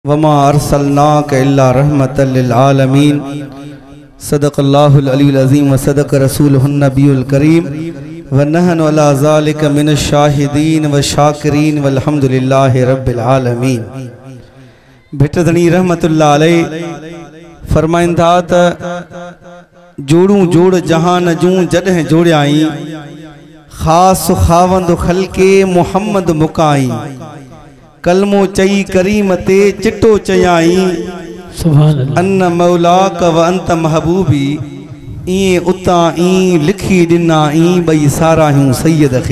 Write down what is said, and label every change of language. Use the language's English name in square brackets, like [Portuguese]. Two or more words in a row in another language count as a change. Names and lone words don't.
[Arabic] وما أرسلناك إلا رحمة للعالمين. صدق الله العلي العظيم وصدق رسوله النبي الكريم ونحن على ذلك من الشاهدين والشاكرين والحمد لله رب العالمين. [Sindhi] भिटधणी [Arabic] رحمة الله عليه [Sindhi] फरमाइंदा त जोड़ू जोड़ जहान जूं जॾहिं जोड़ियाई ख़ास खावंद खलके मुहम्मद मुकाई कलमो चई करीम ते चिट्टो चयाई [Arabic] أنا مولاك وأنت محبوبي [Sindhi] ई उता ई लिखी दिना ई बई सारा हूं सैयद खे।